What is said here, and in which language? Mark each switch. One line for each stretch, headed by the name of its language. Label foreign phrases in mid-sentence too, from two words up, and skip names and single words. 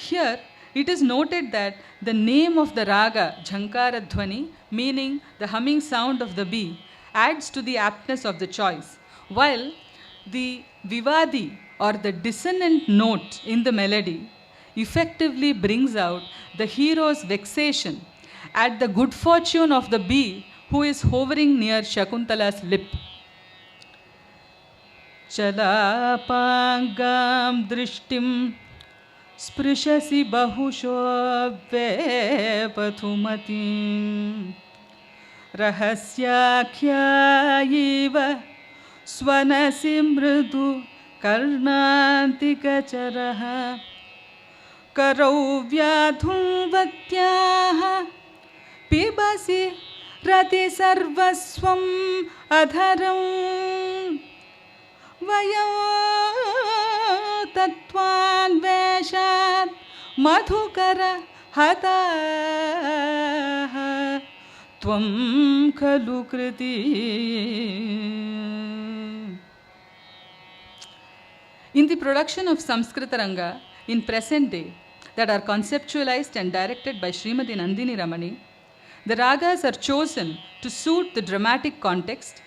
English: Here, it is noted that the name of the raga, Jhankara Dhwani, meaning the humming sound of the bee, adds to the aptness of the choice, while the vivadi or the dissonant note in the melody effectively brings out the hero's vexation at the good fortune of the bee who is hovering near Shakuntala's lip.
Sanskrit: चलापाङ्गां दृष्टिं स्पृशसि बहुशो वेपथुमतीं रहस्याख्यायीव स्वनसि मृदु कर्णान्तिकचरः करौ व्याधुन्वत्याः पिबसि रति सर्वस्वम् अधरं वयं तत्त्वान् वेषात् मधुकर हताः त्वं खलु कृती.
English: In the production of Samskrita Ranga in present day that are conceptualized and directed by Srimati Nandini Ramani, the ragas are chosen to suit the dramatic context.